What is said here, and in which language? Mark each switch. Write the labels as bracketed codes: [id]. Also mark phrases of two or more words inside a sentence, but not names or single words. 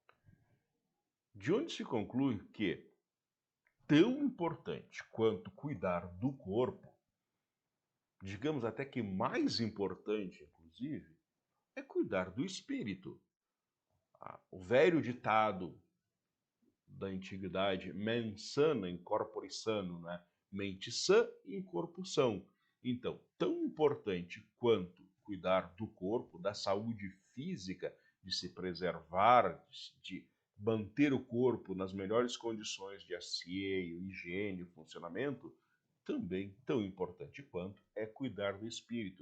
[pt] De onde se conclui que, tão importante quanto cuidar do corpo, digamos até que mais importante, inclusive, é cuidar do espírito. O velho ditado da antiguidade, [la] mens sana in corpore sano, [pt] né? mente sã e corpo são. Então, tão importante quanto cuidar do corpo, da saúde física, de se preservar, de manter o corpo nas melhores condições de asseio, higiene e funcionamento, também tão importante quanto é cuidar do espírito,